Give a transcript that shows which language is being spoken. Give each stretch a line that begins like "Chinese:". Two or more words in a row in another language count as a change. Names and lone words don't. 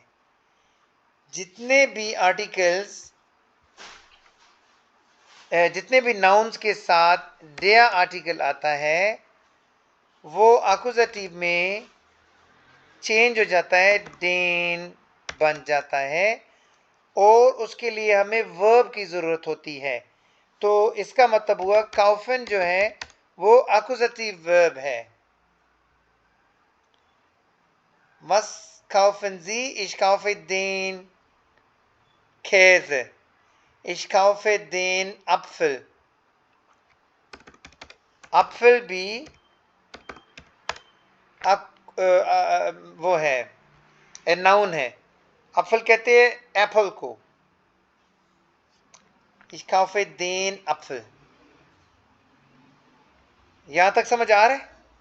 Hindi: जितने भी आर्टिकल्स, जितने भी नाउन्स के साथ डेया आर्टिकल आता है वो अक्यूजेटिव में चेंज हो जाता है, देन बन जाता है, और उसके लिए हमें वर्ब की ज़रूरत होती है। तो इसका मतलब हुआ काउफन जो है वो अक्यूजेटिव वर्ब है।
German: Was kaufen Sie? Ich kaufe den Käse, ich kaufe den Apfel।
Hindi: Apfel भी वो है, नाउन है। एप्पल कहते हैं एप्पल को।
German: Ich kaufe den Apfel।
Hindi: यहां तक समझ आ रहा है?